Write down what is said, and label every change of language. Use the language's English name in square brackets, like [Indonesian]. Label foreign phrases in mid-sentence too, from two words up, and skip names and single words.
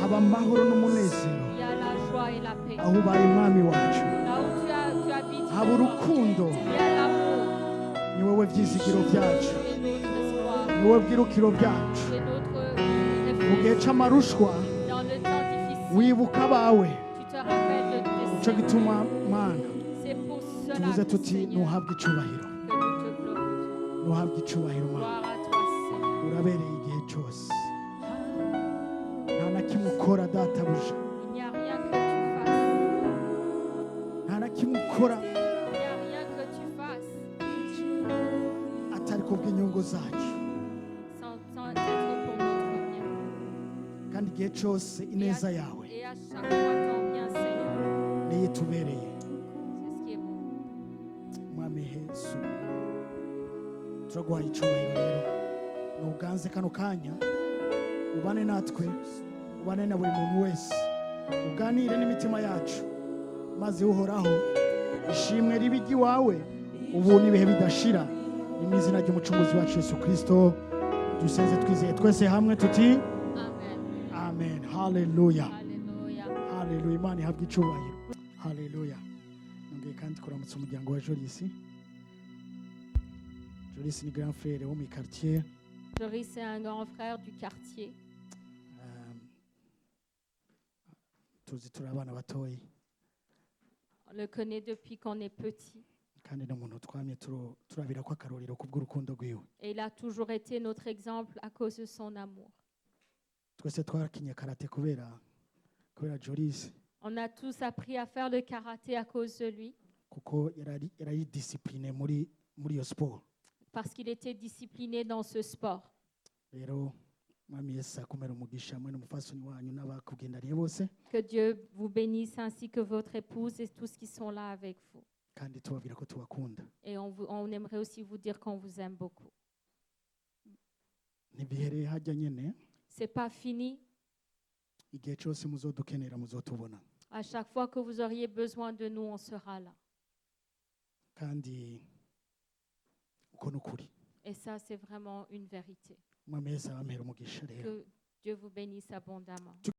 [Rundi] haba amahoro n'umunezero, [French] il y a la joie et la paix. [Rundi] ahubaye mwami wacu [French] Là où tu habites, [Rundi] haba urukundo, [French] il y a l'amour. [Rundi] ni wowe byizigiro byacu, [French] Tu es notre espoir. [Rundi] ni wowe bwirukiro byacu, [French] Tu es notre [Rundi] mu gihe cy'amarushwa [French] Dans le temps difficile, [Rundi] wibuka abawe [French] tu te rappelles de [Rundi] nicyo [French] tes [Rundi] gituma mana [French] C'est pour cela [Rundi] tuvuze [French] que, [Rundi] tuti [French] Seigneur, [Rundi] ntuhabwe icyubahiro [French] que nous te glorifions. [Rundi] ntuhabwe icyubahiro mana [French] Gloire à toi, Seigneur. [Rundi] urabereye igihe cyose nta na kimwe ukora databuja [French] Il n'y a rien que tu fasses. [Rundi] nta na kimwe ukora [French] Il n'y a rien que tu fasses [Rundi] atari kubw'inyungu zacu [French] sans être pour notre bien. [Rundi] kandi igihe cyose ineza yawe [French] Et à chaque fois, ton bien, Seigneur. [Rundi] niyo itubereye [French] C'est ce qui est bon. [Rundi] mwami yesu turaguhaye icyubahiro rero nuganze kano kanya ubane natwe ubane na buri muntu wese uganire n'imitima yacu maze uhoraho ishimwe ribe iry'iwawe ubu n'ibihe bidashira ni mu izina ry'umucunguzi wacu yesu kirisito dusenze twizeye twese hamwe tuti [French] Amen. [Rundi] amen haleluya [French] Alléluia. [Rundi] haleluya imana ihabwe icyubahiro haleluya nongeye kandi kuramutsa umuryango wa jorisi jorisi ni [French] grand frere [Rundi] wo mu quartier [French] Joris est un grand frère du quartier. [Rundi] tuzi turi abana batoyi [French] On le connaît depuis qu'on est petit. [Rundi] kandi n'umuntu twamye turabira ko akarorero kubw'urukundo rwiwe [French] Et il a toujours été notre exemple à cause de son amour. [Rundi] twese twarakinye karate kubera jorisi [French] On a tous appris à faire le karaté à cause de lui, [Rundi] kuko yarari disipurine muri iyo siporo [French] parce qu'il était discipliné dans ce sport. [Rundi] rero mwami yesu akomera umugisha hamwe n'umufasoni wanyu n'abakugendaniye bose [French] Que Dieu vous bénisse ainsi que votre épouse et tous qui sont là avec vous. [Rundi] kandi tubabwira ko tubakunda [French] Et on aimerait aussi vous dire qu'on vous aime beaucoup. [Rundi] ntibihereye hajya nyine [French] C'est pas fini. [Rundi] igihe cyose muzodukenera muzotubona [French] À chaque fois que vous auriez besoin de nous, on sera là. [Rundi] kandi uko ni ukuri [French] Et ça, c'est vraiment une vérité. [Rundi] mwami yesu abamera umugisha rero [French] Que Dieu vous bénisse abondamment.